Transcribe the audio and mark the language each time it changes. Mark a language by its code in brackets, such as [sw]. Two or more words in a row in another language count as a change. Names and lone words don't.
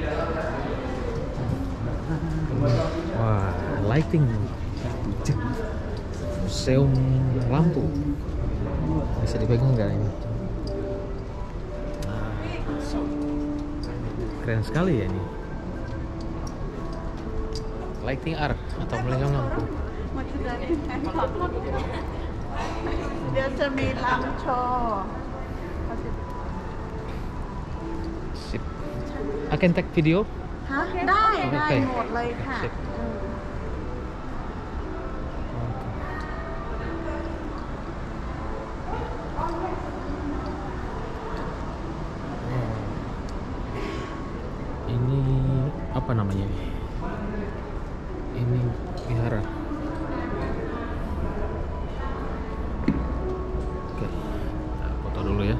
[id] Wah, [en] lighting museum [id] lampu bisa dipegang nggak ini? Keren sekali ya ini. [en] Lighting art [id] atau melihat lampu. [th] Dia จะมีลำโชว์ [id] Sip. [en] I can take video. [th] ฮะได้ โอเค หมดเลยค่ะ [id] Sip. Ini apa namanya ini? Ini wihara. Oke, kita foto dulu ya.